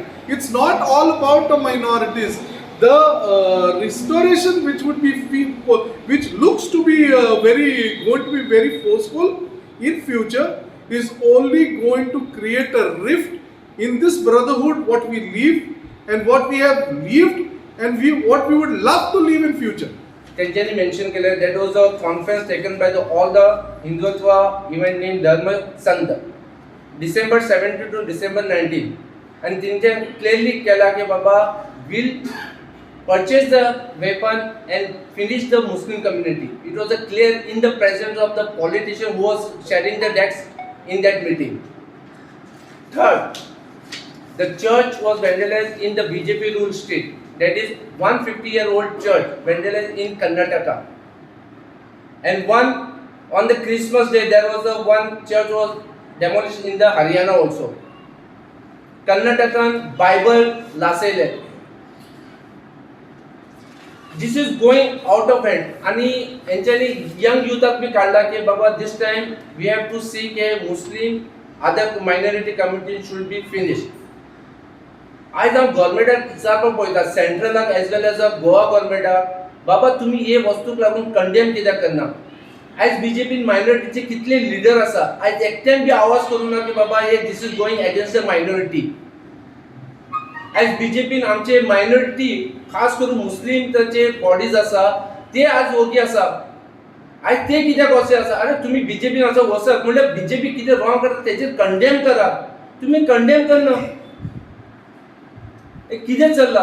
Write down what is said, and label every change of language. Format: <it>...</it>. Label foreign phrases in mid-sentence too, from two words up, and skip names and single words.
<en>It's not all about the minorities. The restoration which looks to be going to be very forceful in future is only going to create a rift in this brotherhood, what we live and what we have lived and what we would love to live in future.</en> <mr>त्यांनी मेन्शन केलं</mr> <en>that was a conference taken by all the Hindutva event named Dharma Sant, December 17 to December 19, and त्यांनी clearly</en> <mr>केला की बाबा</mr> <en>will purchase the weapon and finish the Muslim community. It was a clear in the presence of the politician who was sharing the decks in that meeting. Third, the church was vandalized in the BJP ruled state. That is 150-year-old church vandalized in Karnataka. And one on the Christmas day there was one church was demolished in the Haryana also. Karnataka Bible lasele. This is going out of hand.</en> <mr>आणि यांच्यानी</mr> <en>young youth</en> <mr>भी काढला की बाबा</mr> <en>this time we have to see कि Muslim other minority community should be finished.</en> <kok>आज हम गव्हर्नमेंटाक विचारपाक पळयता सेंट्रलाक</kok> <en>as well as</en> <kok>गोवा गव्हर्नमेंटाक बाबा तुम्ही हे वस्तूक लागून कंडेम कित्याक करना? आज बीजेपीन मायनॉरिटीचे कितले लीडर आसा आज एकट्यान बी आवाज करूं ना की बाबा हे</kok> <en>this is going against the minority.</en> <kok>आज बीजेपीन आमचे मायनॉरिटी खास करून मुस्लिम जे बॉडीज आसा ते आज ओगी आसा. आज ते कित्याक वचे आसा? अरे तुम्ही बीजेपीन असो वचत म्हणजे बीजेपी कितें रॉंग करता तेजेर कंडेम करा. तुम्ही कंडेम करना. कितें चल्ला?</kok>